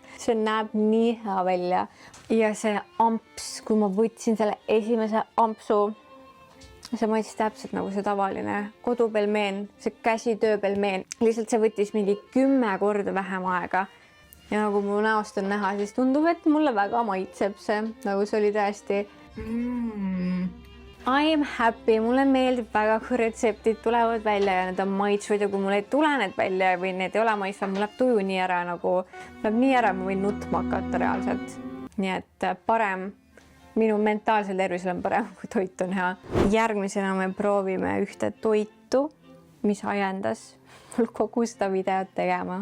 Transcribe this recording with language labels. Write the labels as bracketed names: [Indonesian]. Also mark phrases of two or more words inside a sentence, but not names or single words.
[Estonian] See näeb nii hea välja ja see amps, kui ma võtsin selle esimese ampsu, see maitses täpselt nagu see tavaline kodupelmeen, see käsitööpelmeen. Lihtsalt see võttis mingi 10 korda vähem aega ja nagu mu näost on näha, siis tundub, et mulle väga maitseb see, nagu see oli täiesti [English] I am happy, [Estonian] mulle meeldib väga, kui retseptid tulevad välja ja need on maitsvad ja kui mul ei tule need välja või need ei ole maitsvad, mul läheb tuju nii ära, ma võin nutma hakata reaalselt. Nii et parem, minu mentaalsel tervisel on parem, kui toit on hea. Järgmisena me proovime ühte toitu, mis ajendas mul kogu seda videot tegema.